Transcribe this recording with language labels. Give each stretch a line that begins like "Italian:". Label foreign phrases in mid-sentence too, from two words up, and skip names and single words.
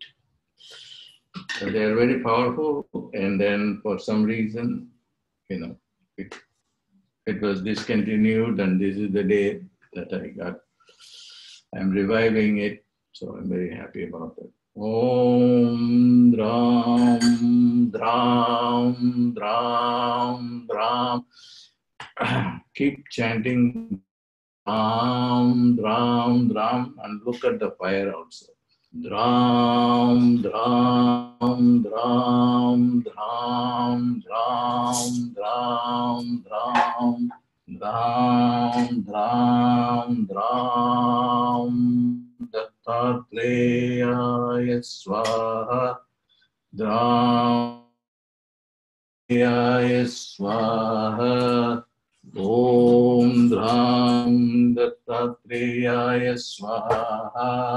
English: So they are very powerful, and then for some reason, it was discontinued, and this is the day that I'm reviving it, so I'm very happy about it.
Sanskrit: Om Dram Dram Dram Dram.
English: Keep chanting
Sanskrit: Dram Dram Dram,
English: and look at the fire also.
Sanskrit: Dram Dram Dram Dram Dram Dram Dram Dram Dram Dram Dattatreya Swaha. Dram Swaha. Om Dram Dattatreya Swaha.